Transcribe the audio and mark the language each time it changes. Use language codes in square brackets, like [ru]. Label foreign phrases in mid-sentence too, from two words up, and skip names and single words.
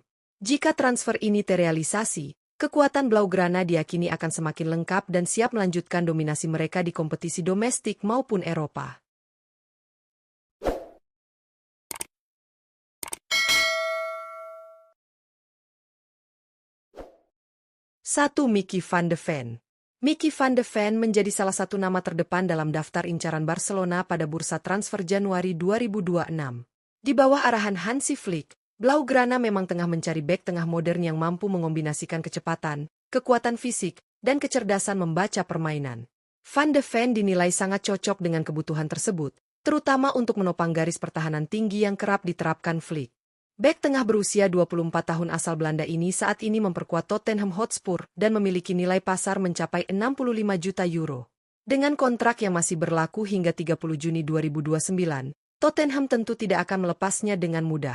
[id] Jika transfer ini terrealisasi, kekuatan Blaugrana diyakini akan semakin lengkap dan siap melanjutkan dominasi mereka di kompetisi domestik maupun Eropa. Satu Mickey van de Ven. Mickey van de Ven menjadi salah satu nama terdepan dalam daftar incaran Barcelona pada bursa transfer Januari 2026. Di bawah arahan Hansi Flick, Blaugrana memang tengah mencari bek tengah modern yang mampu mengombinasikan kecepatan, kekuatan fisik, dan kecerdasan membaca permainan. Van de Ven dinilai sangat cocok dengan kebutuhan tersebut, terutama untuk menopang garis pertahanan tinggi yang kerap diterapkan Flick. Bek tengah berusia 24 tahun asal Belanda ini saat ini memperkuat Tottenham Hotspur dan memiliki nilai pasar mencapai 65 juta euro. Dengan kontrak yang masih berlaku hingga 30 Juni 2029, Tottenham tentu tidak akan melepasnya dengan mudah.